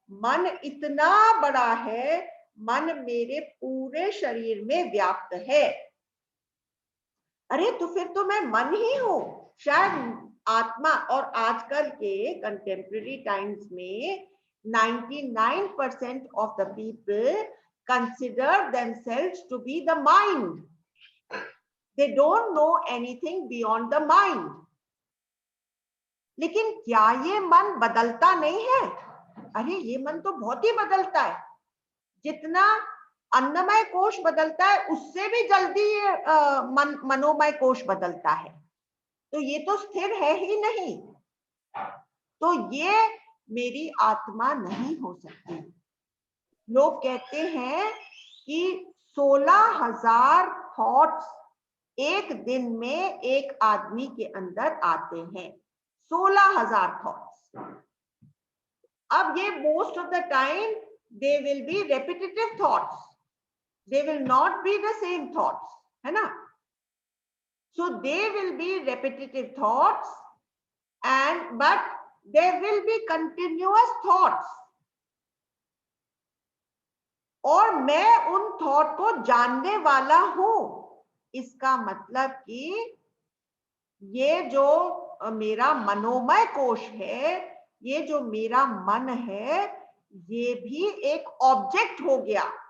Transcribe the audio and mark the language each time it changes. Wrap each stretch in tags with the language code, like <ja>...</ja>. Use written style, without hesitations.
<hi>मन इतना बड़ा है, मन मेरे पूरे शरीर में व्याप्त है। अरे तो फिर तो मैं मन ही हूं। शायद आत्मा, और आजकल के कंटेम्प्रेरी टाइम्स में</hi> <en>99% of the people consider themselves to be the mind. They don't know anything beyond the mind.</en> <hi>लेकिन क्या ये मन बदलता नहीं है? अरे ये मन तो बहुत ही बदलता है। जितना अन्नमय कोश बदलता है उससे भी जल्दी मनोमय कोश बदलता है। तो ये तो स्थिर है ही नहीं। तो ये मेरी आत्मा नहीं हो सकती। लोग कहते हैं कि 16,000 थॉट्स एक दिन में एक आदमी के अंदर आते हैं। 16,000 थॉट्स। अब ये</hi> <en>most of the time they will be repetitive thoughts, they will not be the same thoughts,</en> <hi>है ना?</hi> <en>So they will be repetitive thoughts, but there will be continuous thoughts.</en> <hi>और मैं उन थॉट को जानने वाला हूं। इसका मतलब कि ये जो मेरा मनोमय कोश है, ये जो मेरा मन है, ये भी एक ऑब्जेक्ट हो गया।</hi>